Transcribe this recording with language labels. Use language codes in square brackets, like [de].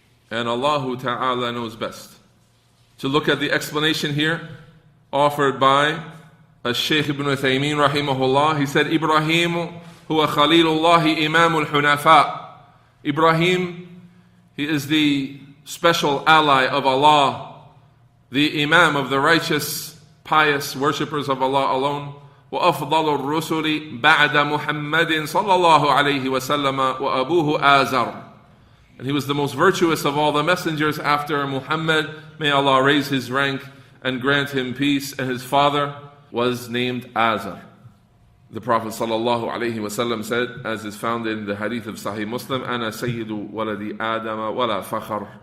[en] And Allah Ta'ala knows best. To look at the explanation here offered by Shaykh ibn Uthaymeen rahimahullah, he said, [ar] Ibrahim huwa Khalilullahi imamul hunafa. [en] Ibrahim, he is the special ally of Allah, the imam of the righteous, pious worshippers of Allah alone. [ar] وأفضل الرسل بعد محمد صلى الله عليه وسلم وأبوه آزر. [en] And he was the most virtuous of all the messengers after Muhammad. May Allah raise his rank. and grant him peace, and his father was named Azar. The Prophet ﷺ said, as is found in the hadith of Sahih Muslim, [ar] Ana sayyidu waladi Adama wala fakhar.